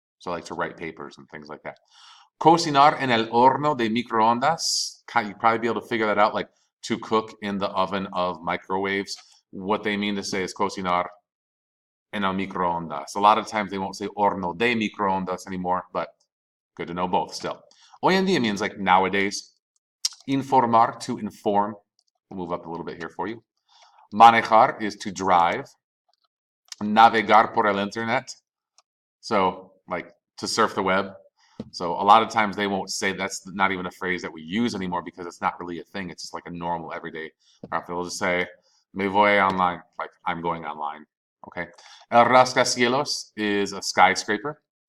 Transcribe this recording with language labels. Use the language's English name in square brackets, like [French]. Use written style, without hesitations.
[English] So like to write papers and things like that. [Spanish] Cocinar en el horno de microondas. [English] You'd probably be able to figure that out, like to cook in the oven of microwaves. What they mean to say is [Spanish] cocinar en el microondas. [English] A lot of times they won't say [Spanish] horno de microondas [English] anymore, but good to know both still. [Spanish] Hoy en día [English] means like nowadays. Informar, to inform. We'll move up a little bit here for you. Manejar is to drive. [Spanish] Navegar por el internet. [English] So like to surf the web. So a lot of times they won't say, that's not even a phrase that we use anymore because it's not really a thing. It's just like a normal everyday. They'll just say, [Spanish] me voy online, [English] like I'm going online. Okay. El rascacielos is a skyscraper.